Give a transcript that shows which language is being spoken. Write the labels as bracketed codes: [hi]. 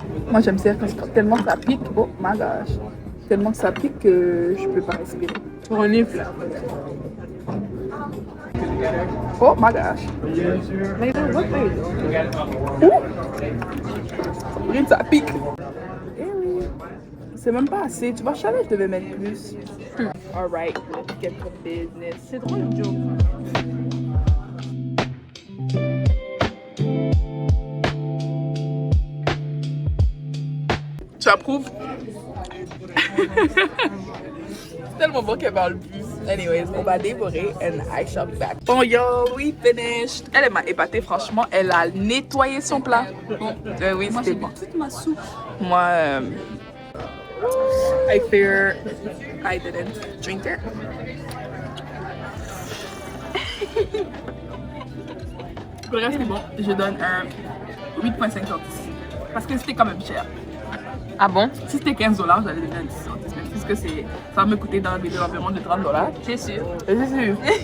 [fr] Moi j'aime ça tellement ça pique. [en] Oh my gosh. [fr] Tellement ça pique que je peux pas respirer. Renifle. Là. [en] Oh my gosh. [fr] Regarde, ça pique. Eh oui. C'est même pas assez. Tu vois, je savais que je devais mettre plus. [en] Alright, let's get to business. [fr] C'est drôle, Joe. Tu approuves? C'est tellement bon qu'elle parle plus. [en] Anyways, [fr] on va dévorer [en] and I shall be back. Bon yo, we finished. [fr] Elle m'a épatée, franchement. Elle a nettoyé son plat. Oui, c'était bon. Toute ma soupe. [en] Moi, I fear I didn't drink it. [fr] Le reste est bon. Je donne un 8.5 sur 10. Parce que c'était quand même cher. Ah bon? Si c'était 15 $, j'allais donner un 10 centimes. Puisque ça va me coûter dans l'environ de 30 $. C'est sûr. C'est sûr.